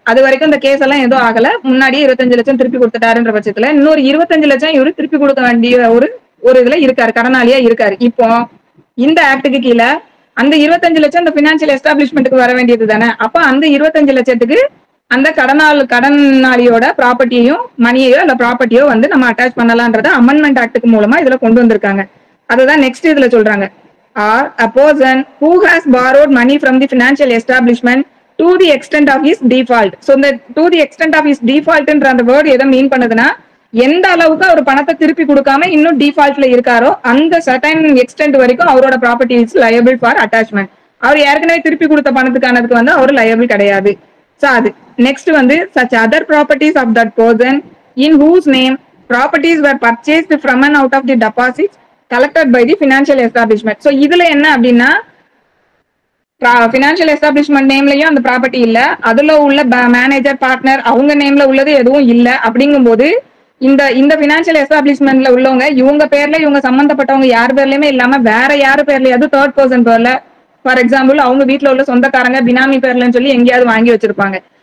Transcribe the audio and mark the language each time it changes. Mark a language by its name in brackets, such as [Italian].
[Tamil] அது வரைக்கும் இந்த கேஸ் எல்லாம் எதுவும் ஆகல, முன்னாடியே 25 லட்சம் திருப்பி கொடுத்துட்டாருன்ற பட்சத்துல இன்னொரு 25 லட்சம் இவரு திருப்பி கொடுக்க வேண்டிய ஒரு இதுல இருக்காரு, கடனாளியா இருக்காரு. இப்போ இந்த ஆக்டுக்கு கீழே அந்த 25 லட்சம் அந்த பினான்சியல் எஸ்டாப்ளிஷ்மெண்ட்டுக்கு வர வேண்டியது தானே. அப்ப அந்த 25 லட்சத்துக்கு அந்த கடனாளியோட ப்ராப்பர்ட்டியையும் மணியையோ அந்த ப்ராப்பர்ட்டியோ வந்து நம்ம அட்டாச் பண்ணலாம்ன்றத அமெண்ட்மெண்ட் ஆக்டுக்கு மூலமா இதுல கொண்டு வந்திருக்காங்க. அதுதான் நெக்ஸ்ட் இதுல சொல்றாங்க. [English] Or a person who has borrowed money from the financial establishment to the extent of his default. [Tamil] So இந்த [English] to the extent of his default [Tamil] ன்ற அந்த வேர்ட் எதை மீன் பண்ணுதுன்னா, எந்த அளவுக்கு அவர் பணத்தை திருப்பி கொடுக்காம இன்னும் டிஃபால்ட்ல இருக்காரோ அந்த சர்டைன் எக்ஸ்டென்ட் வரைக்கும் அவரோட property is liable for attachment. அவர் ஏற்கனவே திருப்பி கொடுத்த பணத்துக்கானதுக்கு வந்து அவர் லயபிள் கிடையாது. [English] So [Tamil] அது நெக்ஸ்ட் வந்து [English] such other properties of that person in whose name properties were purchased from and out of the deposits collected by the financial establishment. [Tamil] So இதுல என்ன அப்படின்னா, பினான்சியல் எஸ்டாப்ளிஷ்மெண்ட் நேம்லயும் அந்த ப்ராப்பர்ட்டி இல்ல, அதுல உள்ள மேனேஜர் பார்ட்னர் அவங்க நேம்ல உள்ளது எதுவும் இல்ல. அப்படிங்கும் போது இந்த பினான்சியல் எஸ்டாப்ளிஷ்மெண்ட்ல உள்ளவங்க இவங்க பேர்ல இவங்க சம்பந்தப்பட்டவங்க யார் பேர்லயுமே இல்லாம வேற யாரு பேர்லயாவது தேர்ட் பர்சன் பேர்ல, ஃபார் எக்ஸாம்பிள் அவங்க வீட்டுல உள்ள சொந்தக்காரங்க பினாமி பேர்லன்னு சொல்லி எங்கேயாவது வாங்கி வச்சிருப்பாங்க.